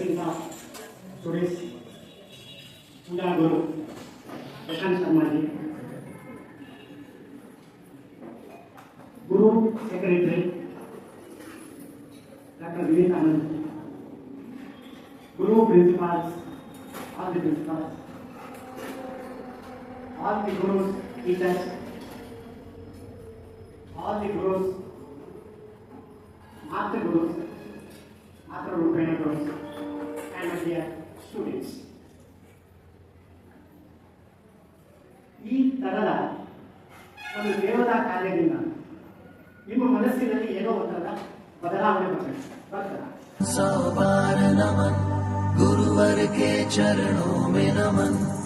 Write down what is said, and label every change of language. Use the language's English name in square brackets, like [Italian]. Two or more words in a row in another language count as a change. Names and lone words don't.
[Hindi] पूजा गुरु प्रशांत शर्मा जी, गुरु [English] secretary doctor [Hindi] विनीत आनंद, गुरु प्रिंसिपल्स, [English] all the principals, all the gurus, teachers, all the gurus, master gurus, master Rupena gurus, and my dear students. [Kannada] ಥರದ ಒಂದು ದೇವತಾ ಕಾರ್ಯದಿಂದ ನಿಮ್ಮ ಮನಸ್ಸಿನಲ್ಲಿ ಏನೋ ಒಂಥರದ ಬದಲಾವಣೆ ಬರ್ತದೆ. [Hindi] 100 बार नमन गुरुवर के चरणों में नमन.